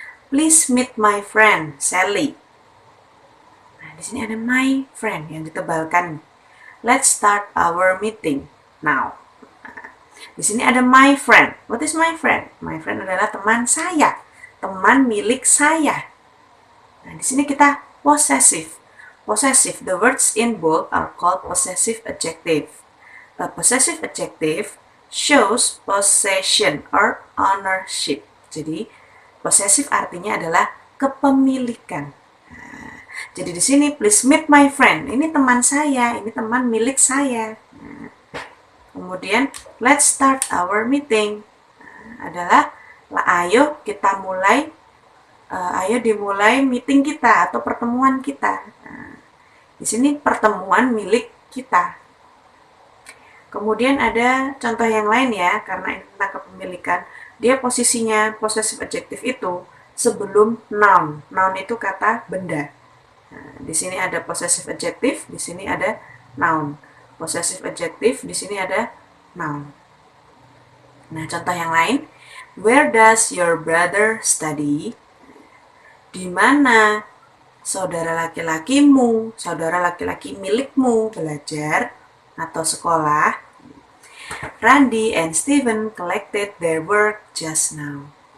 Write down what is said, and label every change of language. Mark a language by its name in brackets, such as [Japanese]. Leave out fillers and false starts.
[English] Please meet my friend Sally. [Indonesian] Nah, di sini ada my friend yang ditebalkan. [English] Let's start our meeting now. [Indonesian] Nah, di sini ada [English] my friend. What is my friend? [Indonesian] My friend adalah teman saya, teman milik saya. Nah, di sini kita possessive. [English] Possessive, the words in bold are called possessive adjective. A possessive adjective shows possession or ownership. [Indonesian] Jadi, possessive artinya adalah kepemilikan. Jadi di sini [English] please meet my friend. [Indonesian] Ini teman saya, ini teman milik saya. Nah, kemudian [English] let's start our meeting. [Indonesian] Nah, adalah Ayo kita mulai, ayo dimulai meeting kita atau pertemuan kita. Nah, di sini pertemuan milik kita. Kemudian ada contoh yang lain ya, karena ini tentang kepemilikan. Dia posisinya possessive adjective itu sebelum noun. Noun itu kata benda. Nah, di sini ada possessive adjective, di sini ada noun. Possessive adjective, di sini ada noun. Nah, contoh yang lain. [English] Where does your brother study? [Indonesian] Di mana saudara laki-lakimu, saudara laki-laki milikmu belajar atau sekolah? [English] Randy and Steven collected their work just now.